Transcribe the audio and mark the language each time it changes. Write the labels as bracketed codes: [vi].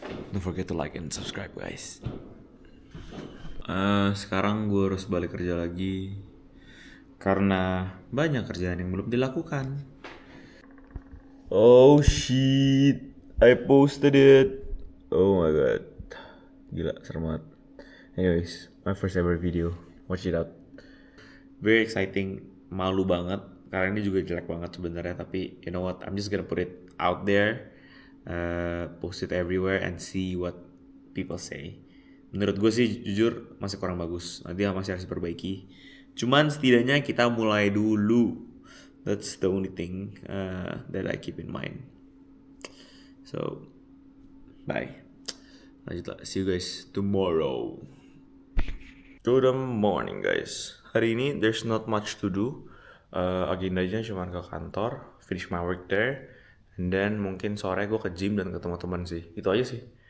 [en] Don't forget to like and subscribe guys. [id] Sekarang gue harus balik kerja lagi karena banyak kerjaan yang belum dilakukan. [en] Oh shit, I posted it. [id] Oh my god, gila serem banget. [en] Anyways, my first ever video, watch it out. [id] Very exciting, malu banget karena ini juga jelek banget sebenarnya. [en] Tapi you know what, I'm just gonna put it out there, post it everywhere and see what people say. [id] Menurut gue sih jujur masih kurang bagus, nanti masih harus diperbaiki. Cuman setidaknya kita mulai dulu. [en] That's the only thing that I keep in mind. So, bye. Lanjut lah, see you guys tomorrow. Good morning guys. [id] Hari ini there's not much to do. Agendanya cuma ke kantor, finish my work there, and then mungkin sore gue ke gym dan ketemu teman sih. Itu aja sih.